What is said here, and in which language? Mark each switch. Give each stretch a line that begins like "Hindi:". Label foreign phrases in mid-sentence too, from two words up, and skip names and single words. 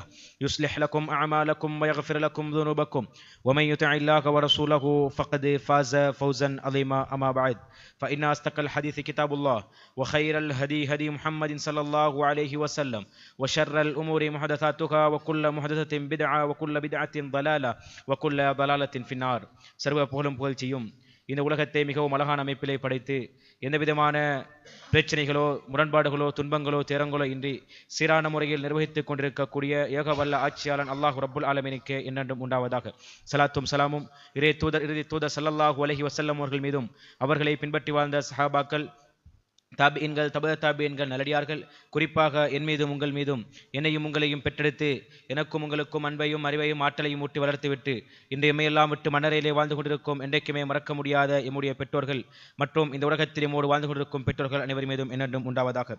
Arabic: يصلح لكم أعمالكم ويغفر لكم ذنوبكم ومن يطع الله ورسوله فقد فاز فوزا عظيما أما بعد فإن أصدق الحديث كتاب الله وخير الهدي هدي محمد صلى الله عليه وسلم وشر الأمور محدثاتها وكل محدثة بدعة وكل بدعة ضلالة وكل ضلالة في النار
Tamil: சர்வ புகழும் புகழ்ச்சியும் இந்த உலகத்தை மிகவும் அழகான அமைப்பிலே படைத்து எந்த விதமான பிரச்சனைகளோ முரண்பாடுகளோ துன்பங்களோ துயரங்களோ இன்றி சீரான முறையில் நிர்வகித்துக் கொண்டிருக்கக்கூடிய ஏகவல்ல ஆட்சியாளன் அல்லாஹ் ரப்புல் ஆலமீனுக்கு என்னென்றும் உண்டாவதாக. சலாத்தும் சலாமும் இறை தூதர்
Arabic: صلى الله عليه وسلم
Tamil: அவர்கள் மீதும் அவர்களை பின்பற்றி வாழ்ந்த சஹாபாக்கள் தாபியின்கள் தாபியின்கள் நல்லடியார்கள் குறிப்பாக என் மீதும் உங்கள் மீதும் என்னையும் உங்களையும் பெற்றெடுத்து எனக்கும் உங்களுக்கும் அன்பையும் அறிவையும் ஆற்றலையும் ஊட்டி வளர்த்துவிட்டு இன்று எம்மையெல்லாம் விட்டு மன்னரையிலே வாழ்ந்து கொண்டிருக்கும் என்றைக்குமே மறக்க முடியாத எம்முடைய பெற்றோர்கள் மற்றும் இந்த உலகத்தில் எம்மோடு வாழ்ந்து கொண்டிருக்கும் பெற்றோர்கள் அனைவர் மீதும் என்னென்றும் உண்டாவதாக.